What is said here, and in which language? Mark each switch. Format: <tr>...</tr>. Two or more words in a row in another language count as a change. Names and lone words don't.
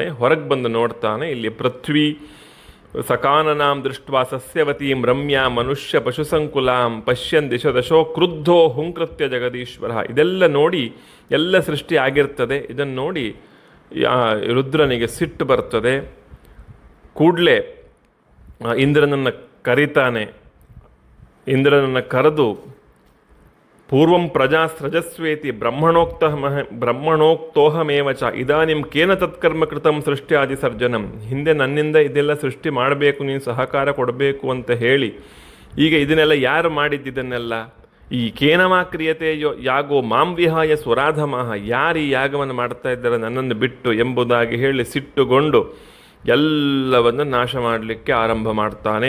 <kn>ಹೊರಗೆ ಬಂದು ನೋಡ್ತಾನೆ, ಇಲ್ಲಿ</kn> <sa>ಪೃಥ್ವಿ ಸಕಾನನಾಂ ದೃಷ್ಟ್ವಾ ಸಸ್ಯವತೀಂ ರಮ್ಯಾ ಮನುಷ್ಯ ಪಶುಸಂಕುಲಾಂ ಪಶ್ಯನ್ ದಿಶದಶೋ ಕ್ರುದ್ಧೋ ಹುಂಕೃತ್ಯ ಜಗದೀಶ್ವರ.</sa> <kn>ಇದೆಲ್ಲ ನೋಡಿ, ಎಲ್ಲ ಸೃಷ್ಟಿ ಆಗಿರ್ತದೆ. ಇದನ್ನು ನೋಡಿ ರುದ್ರನಿಗೆ ಸಿಟ್ಟು ಬರ್ತದೆ. ಕೂಡಲೇ ಇಂದ್ರನನ್ನು ಕರೀತಾನೆ. ಇಂದ್ರನನ್ನು ಕರೆದು</kn> <sa>ಪೂರ್ವಂ ಪ್ರಜಾ ಸೃಜಸ್ವೇತಿ ಬ್ರಹ್ಮಣೋಕ್ತೋಹಮೇವ ಚ ಇದಾನಿಂ ಕೇನ ತತ್ಕರ್ಮ ಕೃತಂ ಸೃಷ್ಟ್ಯಾದಿ ಸರ್ಜನಂ.</sa> <kn>ಹಿಂದೆ ನನ್ನಿಂದ ಇದೆಲ್ಲ ಸೃಷ್ಟಿ ಮಾಡಬೇಕು, ನೀನು ಸಹಕಾರ ಕೊಡಬೇಕು ಅಂತ ಹೇಳಿ, ಈಗ ಇದನ್ನೆಲ್ಲ ಯಾರು ಮಾಡಿದ್ದಿದ್ದನ್ನೆಲ್ಲ? ಈ</kn> <sa>ಕೇನವಾ ಕ್ರಿಯತೆ ಯಾಗೋ ಮಾಂ ವಿಹಾಯ ಸ್ವರಾಧಮಃ,</sa> <kn>ಯಾರು ಈ ಯಾಗವನ್ನು ಮಾಡ್ತಾ ಇದ್ದಾರೆ ನನ್ನನ್ನು ಬಿಟ್ಟು ಎಂಬುದಾಗಿ ಹೇಳಿ ಸಿಟ್ಟುಗೊಂಡು ಎಲ್ಲವನ್ನು ನಾಶ ಮಾಡಲಿಕ್ಕೆ ಆರಂಭ ಮಾಡ್ತಾನೆ.</kn>